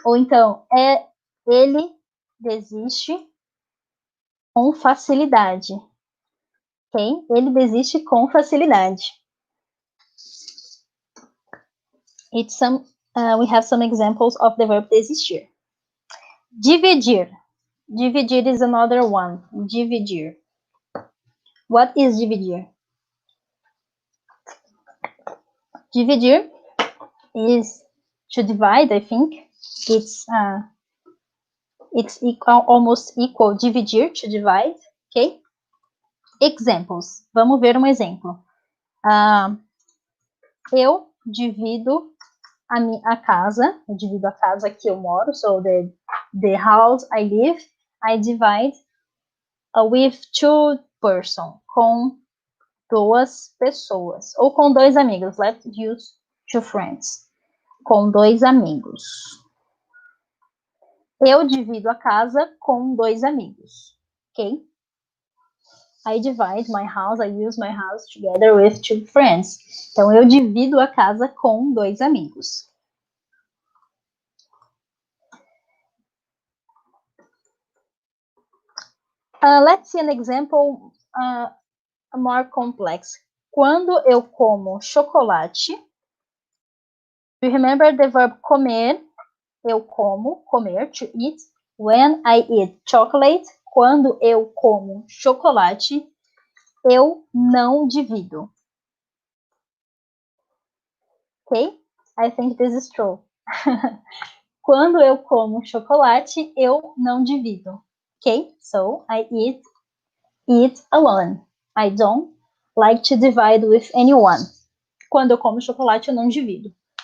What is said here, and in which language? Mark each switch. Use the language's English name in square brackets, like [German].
[Portuguese] Ou então, ele desiste com facilidade, ok? Ele desiste com facilidade. [English] We have some examples of the verb desistir. Dividir. Dividir is another one. Dividir. What is dividir? Dividir is to divide, I think. It's almost equal. Dividir, to divide, ok? Examples. [Portuguese] Vamos ver um exemplo. Eu divido a casa. Eu divido a casa que eu moro. [English] So the house I live, I divide with two persons. [Portuguese] Com duas pessoas. Ou com dois amigos. [English] Let's use two friends. [Portuguese] Com dois amigos. Eu divido a casa com dois amigos. Ok? [English] I divide my house, I use my house together with two friends. [Portuguese] Então, eu divido a casa com dois amigos. [English] Let's see an example more complex. [Portuguese] Quando eu como chocolate, [English] you remember the verb comer? [Portuguese] Eu como, comer, [English] to eat. When I eat chocolate, [Portuguese] quando eu como chocolate, eu não divido. Ok? [English] I think this is true. [Portuguese] Quando eu como chocolate, eu não divido. [English] Ok? So, I eat alone. I don't like to divide with anyone. [Portuguese] Quando eu como chocolate, eu não divido.